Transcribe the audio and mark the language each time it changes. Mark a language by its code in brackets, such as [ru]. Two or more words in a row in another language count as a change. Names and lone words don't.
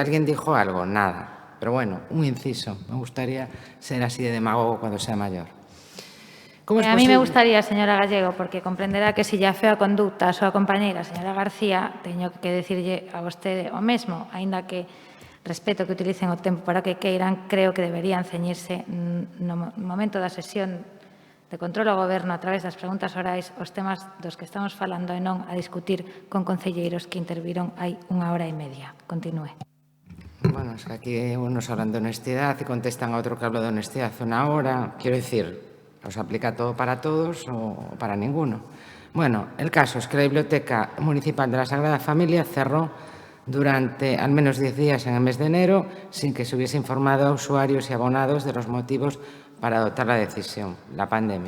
[es] ¿Alguien dijo algo? Nada. Pero bueno, un inciso. Me gustaría ser así de demagogo cuando sea mayor. A mí me gustaría, [gl] señora Gallego, porque comprenderá que se lla feo a conducta a súa compañeira, señora García, teño que decirlle a vostede o mesmo, aínda que respeto que utilicen o tempo para que queiran, creo que deberían ceñirse no momento da sesión de control ao Goberno a través das preguntas orais os temas dos que estamos falando e non a discutir con concelleiros que interviron hai 1 hora e media. Continúe. [es] Bueno, es que aquí unos hablan de honestidad y contestan a otro que habla de honestidad hace 1 hora. Quiero decir, ¿os aplica todo para todos o para ninguno? Bueno, el caso es que la Biblioteca Municipal de la Sagrada Familia cerró durante al menos 10 días en el mes de enero sin que se hubiese informado a usuarios y abonados de los motivos para adoptar la decisión, la pandemia.